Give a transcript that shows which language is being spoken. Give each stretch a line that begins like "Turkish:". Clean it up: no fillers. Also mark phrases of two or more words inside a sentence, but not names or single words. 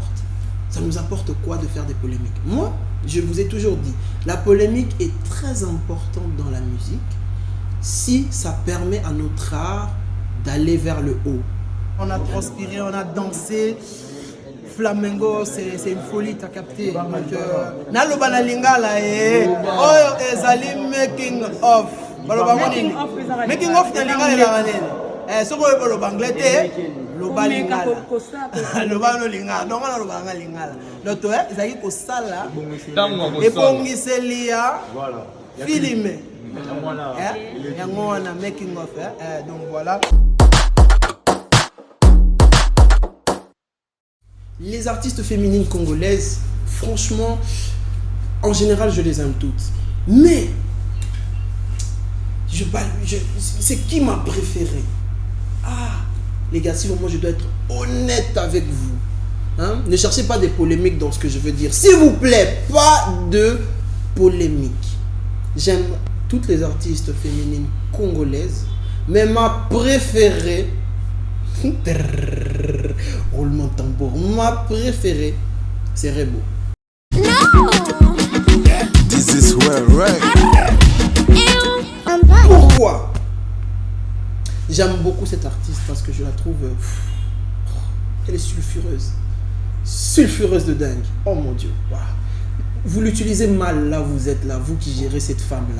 French: Ça nous apporte quoi de faire des polémiques? Moi, je vous ai toujours dit, la polémique est très importante dans la musique si ça permet à notre art d'aller vers le haut. On a transpiré, on a dansé. Flamengo, c'est une folie, t'as capté.
Lingala: Naloba na lingala oyo ezali
English: making of. Making of
Lingala: na lingala la manene. Soko yo lo banglete, lo balingala. Lo ba no lingala,
French: donc on
Lingala: lo banga lingala. Donc ezali ko sala. Et pongiselia. Filmer. Yango wana
English: making of.
French: Donc voilà. Les artistes féminines congolaises, franchement, en général, je les aime toutes. Mais, c'est qui m'a préféré? Ah, les gars, si vraiment je dois être honnête avec vous, hein, ne cherchez pas des polémiques dans ce que je veux dire. S'il vous plaît, pas de polémique. J'aime toutes les artistes féminines congolaises, mais ma préférée, roulement de tambour, ma préférée, c'est Rebo.
English: This is where, right?
French: Pourquoi? J'aime beaucoup cette artiste parce que je la trouve... elle est sulfureuse. Sulfureuse de dingue. Oh mon Dieu. Wow. Vous l'utilisez mal là, vous êtes là, vous qui gérez cette femme-là.